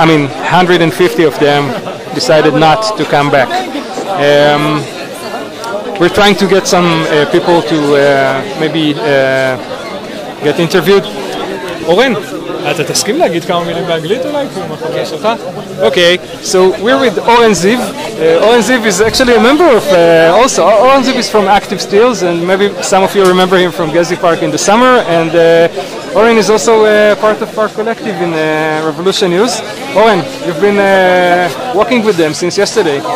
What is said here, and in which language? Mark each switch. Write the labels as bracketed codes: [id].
[en] I mean, 150 of them decided not to come back. We're trying to get some people to maybe get interviewed. [he] Oren, אתה תסכים להגיד כמה מילים באנגלית אולי? [en] Okay, so we're with Oren Ziv. Oren Ziv is actually a member of also. Oren Ziv is from Active Steels, and maybe some of you remember him from Gezi Park in the summer, and Oren is also part of our collective in Revolution News. Oren, you've been working with them since yesterday.